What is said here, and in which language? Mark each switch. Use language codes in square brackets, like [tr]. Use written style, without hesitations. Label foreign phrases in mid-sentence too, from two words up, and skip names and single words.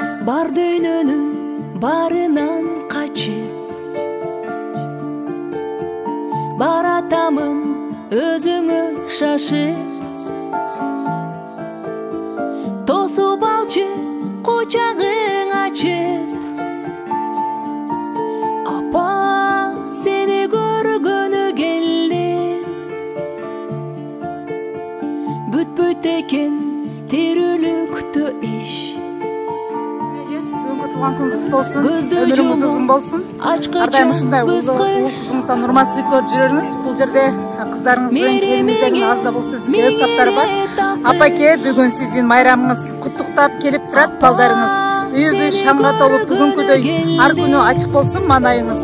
[ky] Бар дүйнөнүн барынан качып баратамын өзүңө шашып тосуп алчы кучагың ачып апа сени көргөнү келдим бүтпөйт экен тирүүлүктө иш [kk] Туған күніңіз құтты болсын, өміріңіз ұзын болсын. [ky] Ардайым ушундай улуусуңуздан урмансыздык көрүп жүрөрүңүз. Бул жерде кыздарыңыздын, келиниңиздердин аз да болсо сизге өз саптары бар. Апаке, бүгүн сиздин майрамыңыз куттуктап келип турат балдарыңыз. Үйүбүз шаңга толуп бүгүнкүдөй ар күнү ачык болсун маанайыңыз.